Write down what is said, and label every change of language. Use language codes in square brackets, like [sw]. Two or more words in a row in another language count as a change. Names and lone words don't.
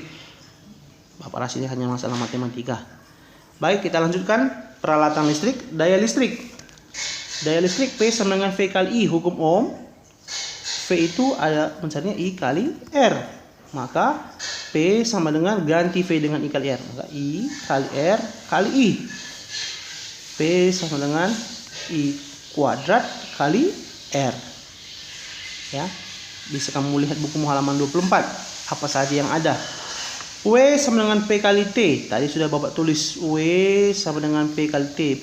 [id] Bapak rasa ini hanya masalah matematika. Baik, kita lanjutkan peralatan listrik, daya listrik. Daya listrik P sama dengan V kali I, hukum Ohm. V itu ada mencarinya I kali R. Maka P sama dengan, ganti V dengan I kali R. Maka I kali R kali I. P sama dengan I kuadrat kali R. Ya, bisa kamu lihat buku halaman 24 apa saja yang ada. W sama dengan P kali T. Tadi sudah Bapak tulis W sama dengan P kali T.